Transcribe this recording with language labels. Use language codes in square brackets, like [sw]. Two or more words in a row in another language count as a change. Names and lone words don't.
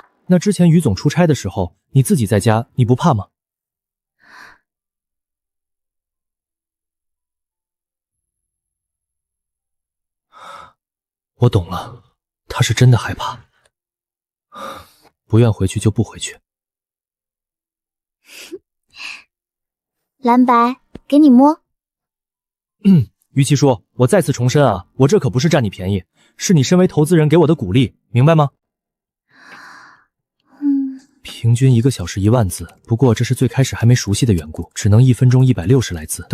[zh] 那之前于總出差的時候，你自己在家，你不怕嗎？我懂了，他是真的害怕，不願回去就不回去。藍白，給你摸。於其叔，我再次重申啊，我這可不是佔你便宜，是你身為投資人給我的鼓勵，明白嗎？平均1個小時1萬字，不過這是最開始還沒熟悉的緣故，只能1分鐘160來字。